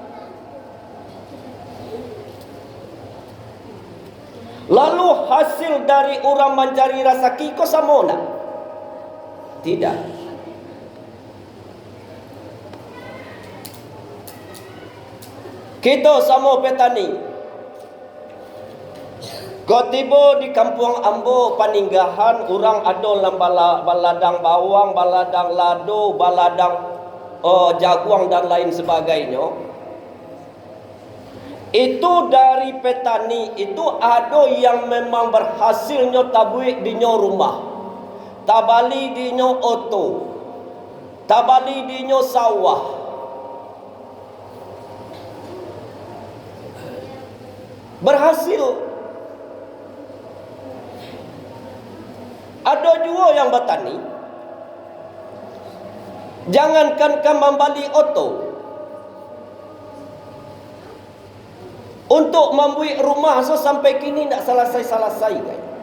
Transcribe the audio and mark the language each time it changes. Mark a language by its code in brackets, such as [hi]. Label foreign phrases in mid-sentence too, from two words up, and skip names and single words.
[id] Lalu hasil dari orang mencari rasaki kau sama tak? Tidak. Kita sama petani. Kau tiba di kampung Ambo Paninggahan, orang ada dalam [min] baladang bawang, baladang lado, baladang jaguang [id] dan lain sebagainya. Itu dari petani itu ada yang memang berhasilnya [min] tabuik di rumah, tabali di oto, tabali di sawah. [id] Berhasil. Ada juga yang bertani, jangankan kembali oto, untuk membuat rumah sampai kini tidak selesai guys.